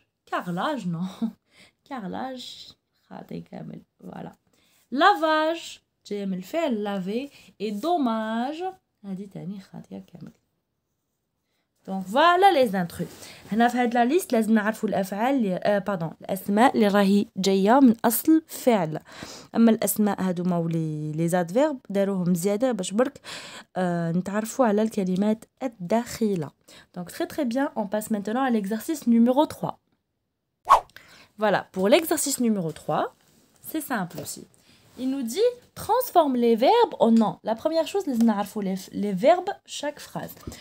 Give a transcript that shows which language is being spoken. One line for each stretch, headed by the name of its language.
French: carrelage non carrelage
Arabic: خاطئ كامل.
French: voilà.
Arabic: lavage جاي من الفعل laver
French: et dommage
Arabic: هذه تاني خاطئة كامل.
French: donc voilà les intrus.
Arabic: هنا في هاد لا ليست لازم نعرفوا الافعال الاسماء اللي راهي جايه من اصل فعل. اما الاسماء هادوما ولي لي زادفيرب داروهم زياده باش برك نتعرفوا على الكلمات الداخله.
French: donc très très bien. On passe maintenant à l'exercice numéro 3. voilà, pour l'exercice numéro 3, c'est simple aussi. Il nous dit transforme les verbes en nom. La première chose, les verbes chaque phrase.